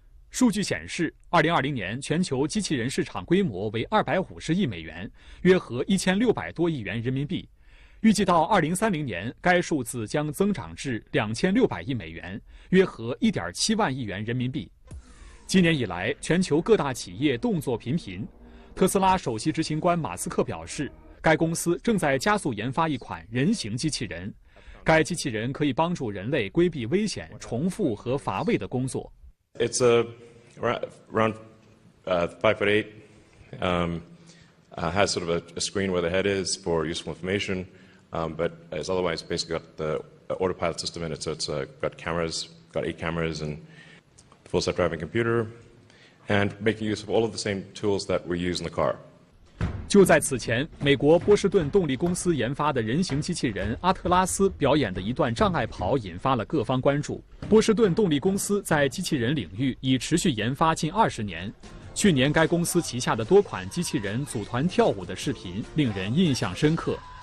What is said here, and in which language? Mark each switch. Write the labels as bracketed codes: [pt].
[zh] 数据显示2020年全球机器人市场规模为250亿美元，约合1600多亿元人民币，预计到2030年该数字将增长至2600亿美元，约合1.7万亿元人民币。今年以来，全球各大企业动作频频，特斯拉首席执行官马斯克表示，该公司正在加速研发一款人形机器人，该机器人可以帮助人类规避危险、重复和乏味的工作。 [en] It's a around 5'8", has sort of a screen where the head is for useful information, but it's otherwise basically got the autopilot system in it, so it's got cameras, got 8 cameras and full self-driving computer, and making use of all of the same tools that we use in the car. [zh] 就在此前，美国波士顿动力公司研发的人形机器人阿特拉斯表演的一段障碍跑引发了各方关注。波士顿动力公司在机器人领域已持续研发近20年，去年该公司旗下的多款机器人组团跳舞的视频令人印象深刻。